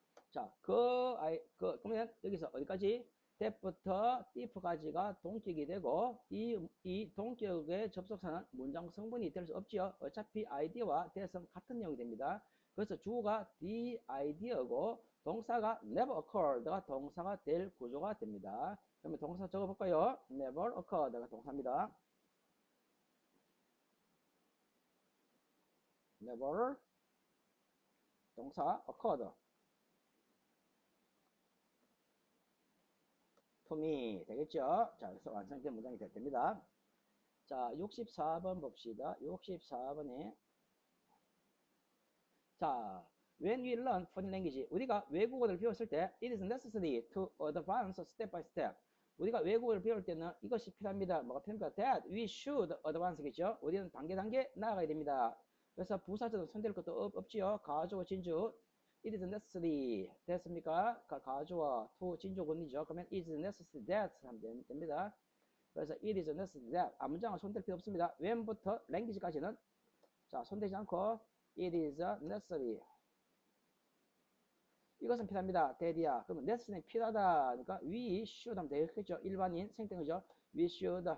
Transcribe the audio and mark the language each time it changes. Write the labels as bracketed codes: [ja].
[ko] 자, 그러면 여기서 어디까지? that부터 thief까지가 동격이 되고 이 동격의 접속사는 문장 성분이 될 수 없지요. 어차피 idea와 that은 같은 내용이 됩니다. 그래서 주어가 the idea고 동사가 never occurred가 동사가 될 구조가 됩니다. 그러면 동사 적어볼까요? never occurred가 동사입니다. never 동사 occurred to me 되겠죠? 자, 그래서 완성된 문장이 됩니다. 자, 64번 봅시다. [en] 64번에 자, when we learn foreign language [ko] 우리가 외국어를 배웠을 때 [en] it is necessary to advance step by step [ko] 우리가 외국어를 배울 때는 이것이 필요합니다. 뭐가 필요합니까? [en] that we should advance [ko] 겠죠? 우리는 단계 나아가야 됩니다. 그래서 부사절은 손댈 것도 없지요. 가주어 진주 [en] it is necessary [ko] 됐습니까? 가주어 to 진주 권이죠. 그러면 [en] it is necessary that [ko] 하면 됩니다. 그래서 [en] it is necessary that [ko] 문장은 손댈 필요 없습니다. when부터 language까지는 자 손대지 않고 [en] it is necessary [ko] 이것은 필요합니다. 대디야. 그러면 necessary는 필요하다. 그러니까 [en] we should [ko] 하면 되겠죠. 일반인 생땡이죠. [en] we should.